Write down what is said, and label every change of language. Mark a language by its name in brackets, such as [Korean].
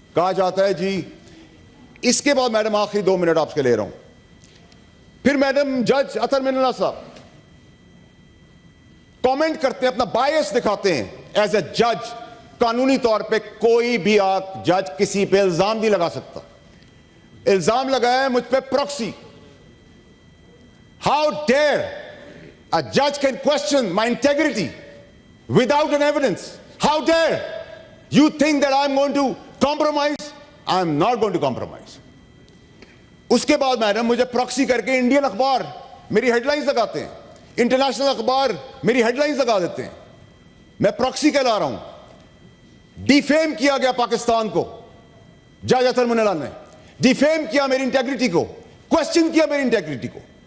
[Urdu] کہا جاتا ہے جی, اس کے بعد میڈم آخری 2 منٹ آپ سے لے رہا ہوں. پھر میڈم جج اطہر من اللہ صاحب کامنٹ کرتے ہیں, اپنا بائس دکھاتے ہیں [English] As a جج. [Urdu] قانونی طور پہ کوئی بھی جج کسی پہ الزام نہیں لگا سکتا. الزام لگایا ہے مجھ پہ proxy. [English] How dare a judge can question my integrity without an evidence? How dare you think that I'm going to compromise? I'm not going to compromise. [Urdu] اس کے بعد میڈم مجھے پروکسی کر کے انڈین اخبار میری ہیڈ لائنز لگاتے ہیں, international اخبار میری ہیڈ لائنز لگا دیتے ہیں. میں پروکسی کہلا رہا ہوں. ڈیفیم کیا گیا پاکستان کو, جج اطہر من اللہ نے ڈیفیم کیا میری انٹیگریٹی کو, کوشچن کیا میری انٹیگریٹی کو.